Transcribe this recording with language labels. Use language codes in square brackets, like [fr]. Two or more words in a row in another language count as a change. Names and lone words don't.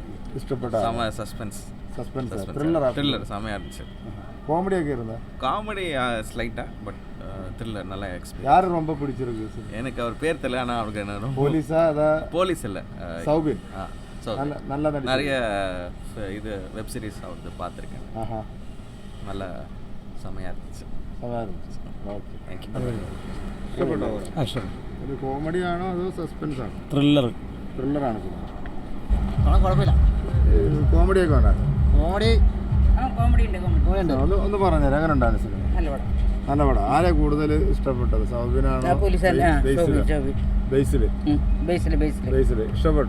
[ml] ഇഷ്ടപ്പെട്ട സസ്പെൻസ് [ta] த்ரில்லர் செமையாக இருந்துச்சு. காமெடியாக இருந்தா காமெடி ஸ்லைட்டாக [en] but thriller [ta] நல்லா எக்ஸ்பீரியன்ஸ். யார் ரொம்ப பிடிச்சிருக்கு? எனக்கு அவர் பேர் தெரியல, ஆனால் அவருக்கு என்ன போலீஸா? அதான் போலீஸ் இல்லை, சௌபின். நல்ல நிறைய இது [en] web series [ta] அவருக்கு பார்த்துருக்கேன். நல்ல செமையாக இருந்துச்சு. [ml] ഓക്കെ, [ta] தேங்க்யூ. [ml] ഒരു കോമഡിയാണോ അതോ സസ്പെൻസ് ആണോ? ത്രില്ലറാണ്. കുഴപ്പമില്ല, കോമഡിയൊക്കെ ഉണ്ടാകും. കോമഡി ഉണ്ട്. ഒന്ന് പറഞ്ഞുതരാം, എങ്ങനെ ഉണ്ടായിരുന്നു സിനിമ? നല്ല പടം. ആരെ കൂടുതൽ ഇഷ്ടപ്പെട്ടത്? സൗബിനാണോ ബേസില് ഇഷ്ടപ്പെട്ടു?